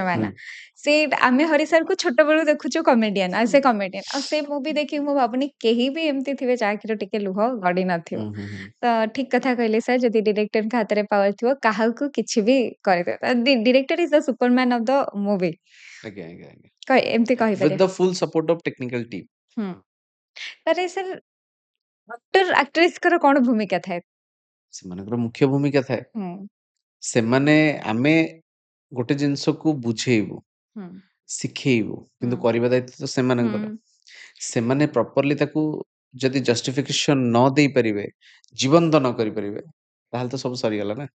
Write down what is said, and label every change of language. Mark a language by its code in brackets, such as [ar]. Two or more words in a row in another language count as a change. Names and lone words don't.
[or] ଜମାନା ସେ ଆମେ ହରି ସାରକୁ ଛୋଟ ବେଳୁ ଦେଖୁଛୁ କମେଡିଆନ ଆଉ ସେ କମେଡିଆନ ଆଉ ସେ ମୁଭି ଦେଖିକି ମୁଁ ଭାବୁନି କେହି ବି ଏମିତି ଥିବେ ଯାହାକିର ଟିକେ ଲୁହ ଗଡି ନଥିବ। ହୁଁ ହୁଁ। ତ ଠିକ କଥା କହିଲେ ସାର୍ ଯଦି ଡିରେକ୍ଟରଙ୍କ ହାତରେ ପାୱାର ଥିବ କାହାକୁ କିଛି ବି କରିଦେବ [en] director is the superman of the movie [or] ଆଜ୍ଞା ଆଜ୍ଞା ଆଜ୍ଞା। ଏମିତି [en] With [or] କହିପାରିବା। [en] the full support of technical team. [or] ହୁଁ ତାରେ ସାର୍ ଆକ୍ଟର ଆକ୍ଟ୍ରେସଙ୍କର କଣ ଭୂମିକା ଥାଏ? ସେମାନଙ୍କର ମୁଖ୍ୟ ଭୂମିକା ଥାଏ। ହୁଁ ସେମାନେ ଆମେ ଗୋଟେ ଜିନିଷକୁ ବୁଝେଇବୁ, ହୁଁ ଶିଖେଇବୁ, କିନ୍ତୁ ହୁଁ କରିବା ଦାୟିତ୍ୱ ତ ସେମାନଙ୍କର। ହୁଁ ସେମାନେ ପ୍ରପରଲି ତାକୁ ଯଦି ଜଷ୍ଟିଫିକେସନ ନ ଦେଇପାରିବେ, ଜୀବନ୍ତ ନ କରିପାରିବେ, ତାହେଲେ ତ ସବୁ ସରିଗଲା ନା।